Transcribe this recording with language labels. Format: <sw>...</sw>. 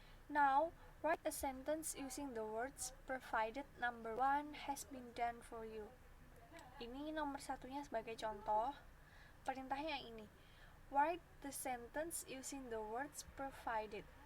<en>Now, write a sentence using the words provided. Number 1 has been done for you.</en> <id>Ini nomor satunya sebagai contoh. Perintahnya yang ini.</id> <en>Write the sentence using the words provided.</en>